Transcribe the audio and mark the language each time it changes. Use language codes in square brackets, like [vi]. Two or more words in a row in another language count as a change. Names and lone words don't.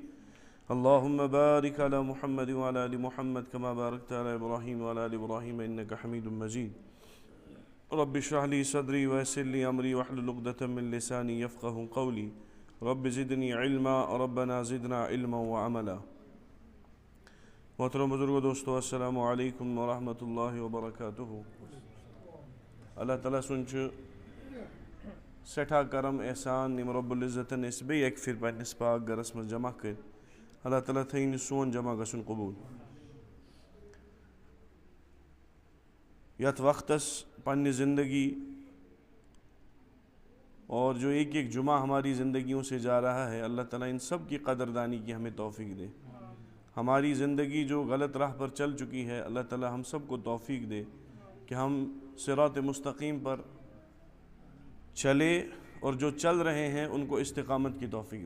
[ar] اللهم بارك على محمد وعلى آل محمد كما باركت على إبراهيم وعلى آل إبراهيم إنك حميد مجيد. رب اشرح لي صدري ويسر لي أمري واحلل عقدة من لساني يفقهوا قولي. رب زدني علما ربنا زدنا علما وعملا. [ur] محترم بزرگو دوستو [ar] السلام علیکم ورحمۃ اللہ وبرکاتہ. [ks] اللہ تعالیٰ سنچ سٹھا کرم احسان نم رب العزتن اس بے ایک پھر پنس پاک گرس مز جمع کر. اللہ تعالیٰ تھین سون جمع گسن قبول. یت وقتس پنہ زندگی [ur] اور جو ایک ایک جمعہ ہماری زندگیوں سے جا رہا ہے اللہ تعالیٰ ان سب کی قدردانی کی ہمیں توفیق دے. ہماری زندگی جو غلط راہ پر چل چکی ہے اللہ تعالیٰ ہم سب کو توفیق دے کہ ہم صراط مستقیم پر چلے اور جو چل رہے ہیں ان کو استقامت کی توفیق دے.